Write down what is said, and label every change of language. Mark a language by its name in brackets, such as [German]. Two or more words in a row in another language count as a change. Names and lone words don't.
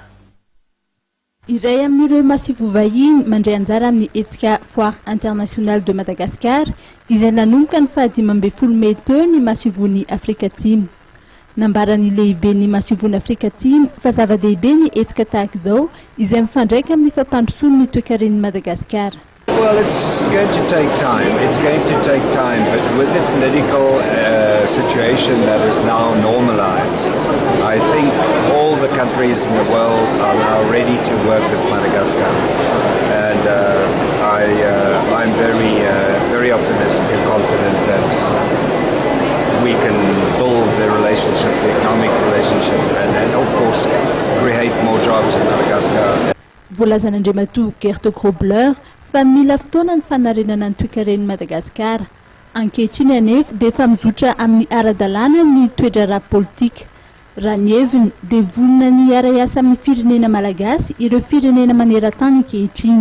[Malagasy] Iray amin'ireo masivo vahiny mandray anjara amin'ny hetsika foire internationale de Madagascar izay nanomboka ny 15 Mey teo ny maso ivon'ny Afrika Atsimo. Nambarany lehibe ny maso ivon'ny Afrika Atsimo fa zava-dehibe ny hetsika tahaka izao izay mifandraika amin'ny fampandrosoan'ny toe-karen'i Madagascar. [English] Well, it's going to take time. It's going to take time, but with the political situation that is now normalized, I think all the countries in the world are now ready to work with Madagascar, and I'm very optimistic and confident that we can build the relationship, the economic relationship, and of course create more jobs in Madagascar. [Malagasy] Voalazan'Andriamatoa Gert Grobler fa mila fotoana ny fanarenana ny toe-karen'i Madagascar. Ankehitriny anefa dia efa mizotra amin'ny ara-dalàna ny toe-draharaha politika. Raha ny heviny dia vonona ny ara-iasa amin'ny firenena malagasy ireo firenena maneran-tany ankehitriny.